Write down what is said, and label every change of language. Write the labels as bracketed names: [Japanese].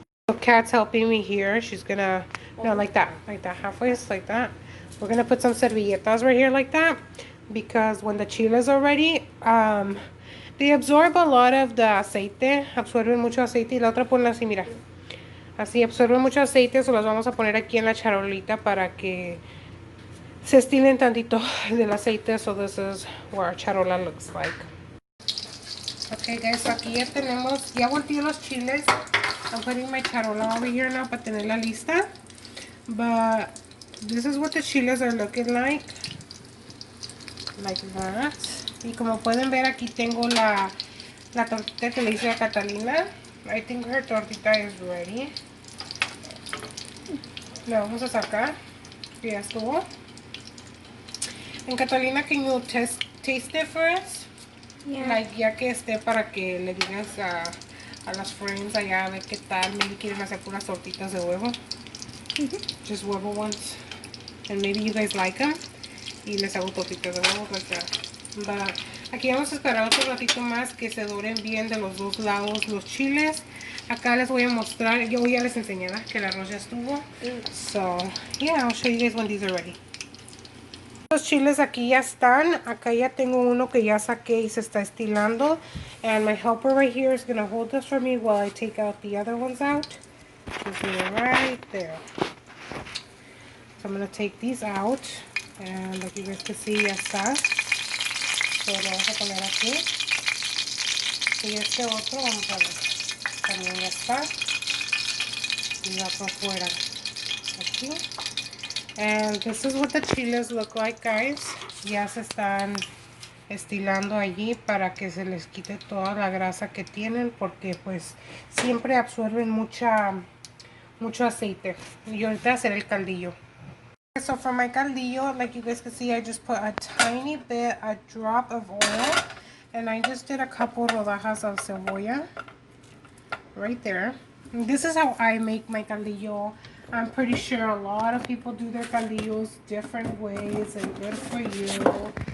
[English] So Kat's helping me here. She's gonna, no, like that, halfway, like that. We're gonna put some servilletas right here like that, because when the chiles are ready, they absorb a lot of the aceite, [Spanish] absorben mucho aceite. Y la otra ponla así, mira. Así absorben mucho aceite, so las vamos a poner aquí en la charolita para que se estilen tantito del aceite. [English] So this is what our charola looks like. Okay guys, so [Spanish] aquí ya tenemos, ya volteé los chiles. [English] I'm putting my charola over here now [Spanish] para tenerla lista. [English] But this is what the chiles are looking like that. [Spanish] Y como pueden ver, aquí tengo la tortita que le hice a Catalina. [English] I think her tortita is ready. [Spanish] La vamos a sacar. Ya estuvo. [English] And Catalina, can you taste it for us? Yeah. [Spanish] Like, ya que esté, para que le digas a las friends allá a ver qué tal. [English] Maybe [Spanish] quieren hacer puras tortitas de huevo. [English] Just huevo ones. And maybe you guys like them. [Spanish] Y les hago tortitas de huevo [English] like that. But [Spanish] aquí vamos a esperar otro ratito más que se doren bien de los dos lados los chiles. Acá les voy a mostrar. Yo ya les enseñé que el arroz ya estuvo. [English] So, yeah, I'll show you guys when these are ready. [Spanish] Los chiles aquí ya están. Acá ya tengo uno que ya saqué y se está estilando. [English] And my helper right here is going to hold this for me while I take out the other ones out. Just right there. So I'm going to take these out. And like you guys can see, [Spanish] ya está. [English] So [Spanish] lo vamos a poner aquí. Y este otro, vamos a ver. También ya está. Y va por fuera. Aquí. [English] And this is what the chiles look like, guys. [Spanish] Ya se están estilando allí para que se les quite toda la grasa que tienen, porque pues siempre absorben mucho aceite. Y ahorita hacer el caldillo. [English] So for my caldillo, like you guys can see, I just put a tiny bit, a drop of oil, and I just did a couple rodajas of cebolla right there. And this is how I make my caldillo. I'm pretty sure a lot of people do their caldillos different ways and good for you.